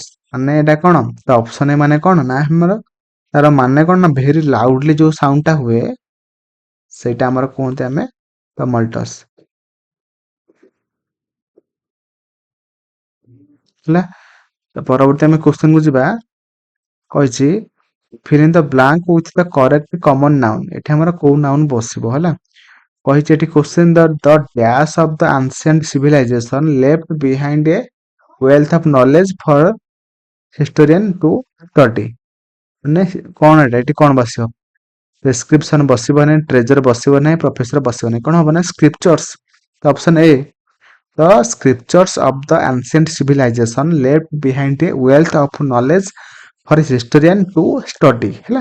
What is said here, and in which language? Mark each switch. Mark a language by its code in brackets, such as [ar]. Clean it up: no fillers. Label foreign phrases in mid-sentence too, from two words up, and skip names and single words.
[or] ମାନେ ଏଇଟା କଣ, ତ ଅପସନ ଏ ମାନେ କଣ ନା ଆମର ତାର ମାନେ କଣ ନା [en] very loudly [or] ଯୋଉ ସାଉଣ୍ଡ ଟା ହୁଏ ସେଇଟା ଆମର କୁହନ୍ତି ଆମେ ଟମଲ୍ଟସ୍ ହେଲା। ତ ପରବର୍ତ୍ତୀ ଆମେ କ୍ୱେଶ୍ଚନ କୁ ଯିବା। [en] କହିଛି fill in the blank with the correct common noun। [or] ଏଠି ଆମର କୋଉ ନାଉନ୍ ବସିବ ହେଲା। କହିଛି ଏଠି କ୍ୱେଶ୍ଚନ [en] the dash of the ancient civilization left behind a wealth of knowledge for historian to study। [or] ମାନେ କଣ ଏଠି କଣ ବସିବ? ପ୍ରେସକ୍ରିପସନ ବସିବ ନାହିଁ, ଟ୍ରେଜର ବସିବ ନାହିଁ, ପ୍ରଫେସର ବସିବ ନାହିଁ। କଣ ହବ ନା ସ୍କ୍ରିପ୍ଚର୍ସ। [en] option A the scriptures of the ancient civilization left behind a wealth of knowledge for historian to study ହେଲା।